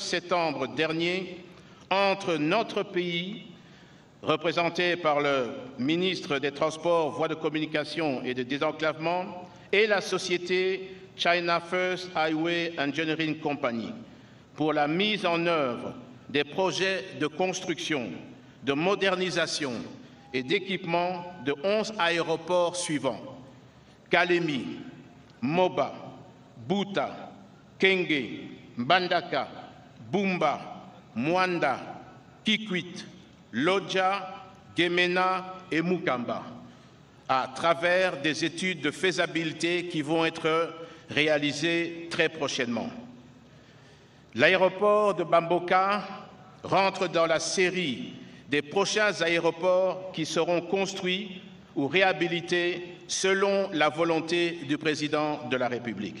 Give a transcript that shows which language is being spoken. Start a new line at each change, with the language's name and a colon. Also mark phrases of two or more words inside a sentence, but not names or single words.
French: septembre dernier entre notre pays, représenté par le ministre des Transports, Voies de communication et de désenclavement, et la société China First Highway Engineering Company pour la mise en œuvre des projets de construction, de modernisation et d'équipement de 11 aéroports suivants: Kalemi, Moba, Buta, Kenge, Mbandaka, Bumba, Mwanda, Kikwit, Lodja, Gemena et Mukamba, à travers des études de faisabilité qui vont être réalisées très prochainement. L'aéroport de Bamboka rentre dans la série des prochains aéroports qui seront construits ou réhabilités selon la volonté du président de la République.